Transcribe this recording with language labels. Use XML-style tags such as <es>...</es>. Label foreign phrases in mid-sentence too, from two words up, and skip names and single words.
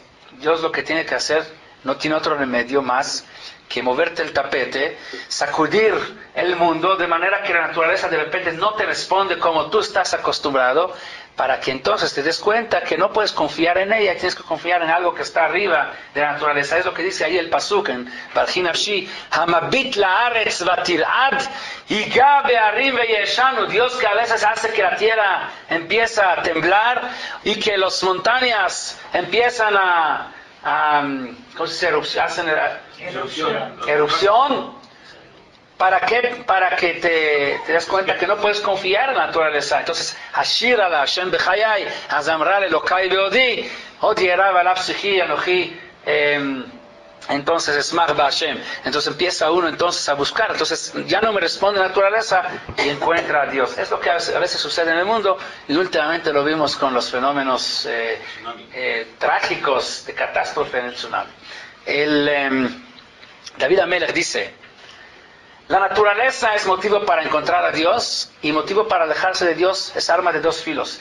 <es>Dios lo que tiene que hacer no tiene otro remedio más que moverte el tapete, sacudir el mundo de manera que la naturaleza de repente no te responde como tú estás acostumbrado, para que entonces te des cuenta que no puedes confiar en ella, tienes que confiar en algo que está arriba de la naturaleza. Es lo que dice ahí el pasuk en Barji Nafshi,</es> <he>המביט לארץ ותרעד יגע בהרים ויעשנו.</he> <es>Dios que a veces hace que la tierra empieza a temblar y que las montañas empiezan ¿cómo se dice? Hacen erupción. ¿Para qué? Para que te des cuenta que no puedes confiar en la naturaleza. Entonces,</es> <he>אשירה לה' בחיי, אזמרה לאלהי בעודי, עוד יערב עליו שיחי אנכי, entonces אשמח בה.</he> <es>Entonces empieza uno entonces a buscar. Entonces ya no me responde la naturaleza y encuentra a Dios. Es lo que a veces sucede en el mundo y últimamente lo vimos con los fenómenos trágicos de catástrofe en el tsunami. David Amelech dice: la naturaleza es motivo para encontrar a Dios y motivo para alejarse de Dios, es arma de dos filos.</es>